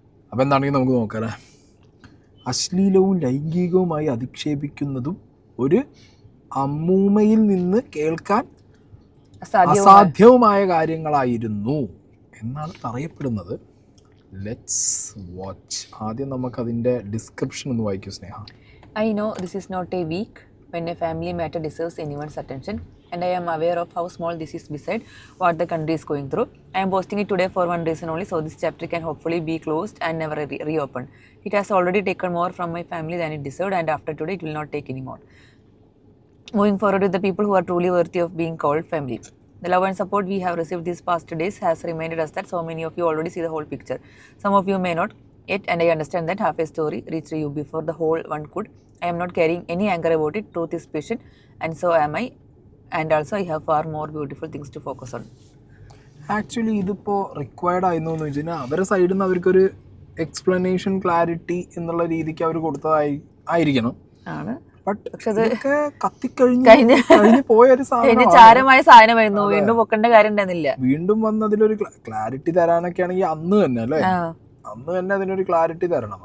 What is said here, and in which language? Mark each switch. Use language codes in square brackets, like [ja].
[ml] അപ്പോൾ എന്താണെങ്കിൽ നമുക്ക് നോക്കാം. അശ്ലീലവും ലൈംഗികവുമായി അധിക്ഷേപിക്കുന്നതും ഒരു അമ്മൂമ്മയിൽ നിന്ന് കേൾക്കാൻ അസാധ്യവുമായ കാര്യങ്ങളായിരുന്നു എന്നാണ് പറയപ്പെടുന്നത്. [en] Let's watch. [ml] ആദ്യം നമുക്കതിൻ്റെ ഡിസ്ക്രിപ്ഷൻ ഒന്ന് വായിക്കൂ സ്നേഹ. [en] I know this is not a week when a family matter deserves anyone's attention, and I am aware of how small this is beside what the country is going through. I am posting it today for one reason only, so this chapter can hopefully be closed and never reopened. It has already taken more from my family than it deserved, and after today it will not take any more. Moving forward with the people who are truly worthy of being called family. The love and support we have received these past days has reminded us that so many of you already see the whole picture. Some of you may not yet, and I understand that half a story reached you before the whole one could. I am not carrying any anger about it. Truth is patient, and so am I. And also I have far more beautiful things to focus on. [ml] Actually ഇതിപ്പോൾ required ആയിരുന്നു എന്ന് വെച്ച് കഴിഞ്ഞാൽ അവരുടെ സൈഡിൽ നിന്ന് അവർക്കൊരു explanation clarity എന്നുള്ള രീതിക്ക് അവർ കൊടുത്തതായി ആയിരിക്കണം. പക്ഷെ കത്തിക്കഴിഞ്ഞ് പോയൊരു ചാരമായ സാധനമായിരുന്നു. വീണ്ടും പൊക്കേണ്ട കാര്യം ഉണ്ടായിരുന്നില്ല. വീണ്ടും വന്ന് അതിലൊരു ക്ലാരിറ്റി തരാനൊക്കെ ആണെങ്കിൽ അന്ന് തന്നെ അല്ലേ, അന്ന് തന്നെ അതിനൊരു ക്ലാരിറ്റി തരണം.